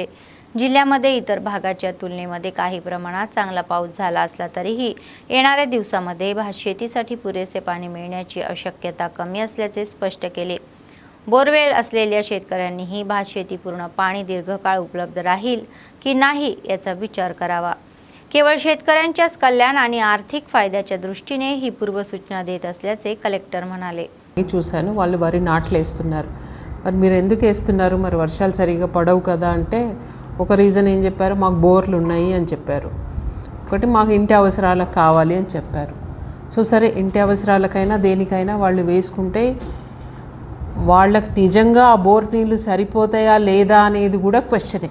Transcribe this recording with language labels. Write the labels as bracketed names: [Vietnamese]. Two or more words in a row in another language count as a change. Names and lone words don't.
[Marathi] जिल्ह्यामध्ये इतर भागाच्या तुलनेमध्ये काही प्रमाणात चांगला पाऊस झाला असला तरीही येणाऱ्या दिवसामध्ये भातशेतीसाठी पुरेसे पाणी मिळण्याची शक्यता कमी असल्याचे स्पष्ट केले. बोरवेल असलेल्या शेतकऱ्यांनीही भातशेती पूर्ण पाणी दीर्घकाळ उपलब्ध राहील की नाही याचा विचार करावा. केवळ शेतकऱ्यांच्याच कल्याण आणि आर्थिक फायद्याच्या दृष्टीने ही पूर्वसूचना देत असल्याचे కలెక్టర్ म्हणाले. [Telugu] చూశాను వాళ్ళు వరి నాట్లు వేస్తున్నారు. మరి మీరు ఎందుకు వేస్తున్నారు, మరి వర్షాలు సరిగా పడవు కదా అంటే ఒక రీజన్ ఏం చెప్పారు, మాకు బోర్లు ఉన్నాయి అని చెప్పారు. ఒకటి మాకు ఇంటి అవసరాలకు కావాలి అని చెప్పారు. సో సరే ఇంటి అవసరాలకైనా దేనికైనా వాళ్ళు వేసుకుంటే వాళ్ళకి నిజంగా ఆ బోర్ నీళ్ళు సరిపోతాయా లేదా అనేది కూడా క్వశ్చనే.